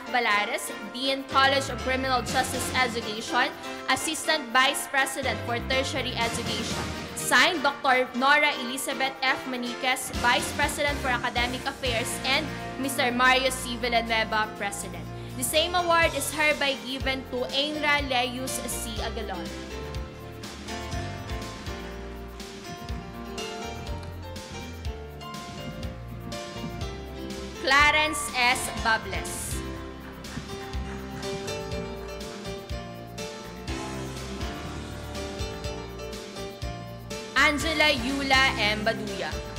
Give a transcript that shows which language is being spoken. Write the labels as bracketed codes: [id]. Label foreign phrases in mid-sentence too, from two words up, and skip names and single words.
[en] Balares, Dean, College of Criminal Justice Education, Assistant Vice President for Tertiary Education. Signed, Dr. Nora Elizabeth F. Maniquez, Vice President for Academic Affairs, and Mr. Mario C. Villanueva, President. The same award is hereby given to Ainra Leus C. Agalon. Clarence S. Bables. Angela Yula M. Baduya.